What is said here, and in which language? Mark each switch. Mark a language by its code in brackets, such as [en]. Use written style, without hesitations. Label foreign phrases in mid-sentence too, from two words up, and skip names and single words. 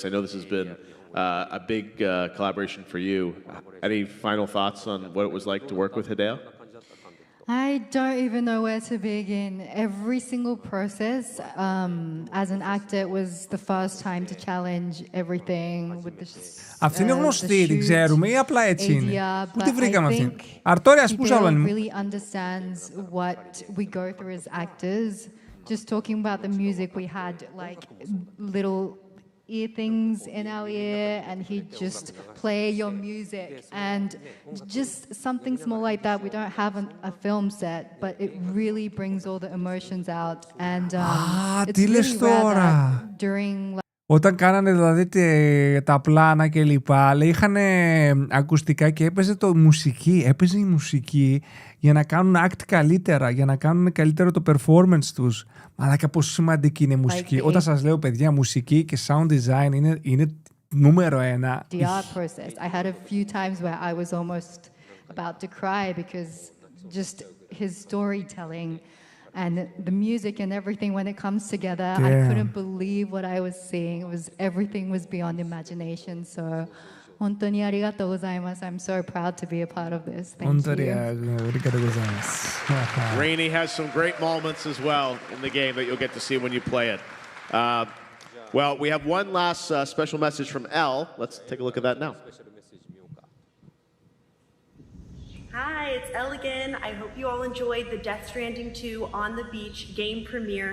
[en] I know this has been a big collaboration for you. Any final thoughts on what it was like to work with Hideo? I don't even know where to begin. Every single process, as an actor, it was the first time to challenge everything with the [el] Αυτή είναι γνωστή, την ξέρουμε ή απλά έτσι είναι? Πού τη βρήκαμε αυτή? Αρτόρια Σπούσαλον. [en] Really understands what we go through as actors. Just talking about the music, we had little ear things in our ear, and he'd just play your music, and just something small like that. We don't have a film set, but it really brings all the emotions out, and it's really rare that during. [el] Όταν κάνανε δηλαδή τα πλάνα και λοιπά, είχαν ακουστικά και έπαιζε η μουσική για να κάνουν act καλύτερα, για να κάνουν καλύτερο το performance τους. Αλλά πόσο σημαντική είναι η μουσική. Όταν σας λέω, παιδιά, μουσική και [en] sound design [el] είναι νούμερο ένα. [en] The art process. I had a few times where I was almost about to cry because just his storytelling and the music and everything, when it comes together, I couldn't believe what I was seeing. Everything was beyond imagination. So, [ja] 本当にありがとうございます. [en] I'm so proud to be a part of this. Thank you. [ja] ありがとうございます。 [en] Rainey has some great moments as well in the game that you'll get to see when you play it. Well, we have one last special message from Elle. Let's take a look at that now. Hi, it's Elle again. I hope you all enjoyed the Death Stranding 2 On the Beach game premiere.